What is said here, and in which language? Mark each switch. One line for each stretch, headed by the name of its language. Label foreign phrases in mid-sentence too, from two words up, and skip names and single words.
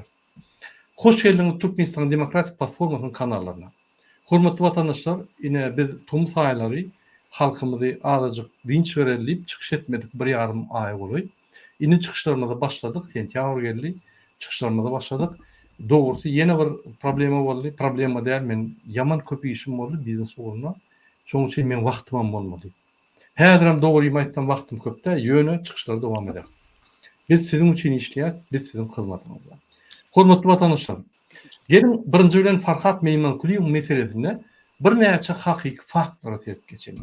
Turkmen: Hoş geldiňiz Türkmenistan Demokratik Platformasynyň kanallarına. Hormatly vatandaşlar, ine biz tom saýlary halkymyzy azajyk dinç berelip çykyş etmedik bir ýarym ay boly. Ine çykyşlarymyza başladyk, sentýabr geldi. Çykyşlarymyza başladyk. Doğrusu yeni bir problema boldy. Problema däl, men yaman köp işim boldy biznes uğruna. Şoň üçin men wagtym bolmady. Häziram dogry aýtsam wagtym köpde, ýöne çykyşlar dowam eder. Biz sizin üçin işleýär, biz sizin hyzmatyňyzda. Hormatly vatandaşlar, gelin birinji bilen Farhat Meymankulyň meselesine bir näçe hakyky faktlara terip geçelim.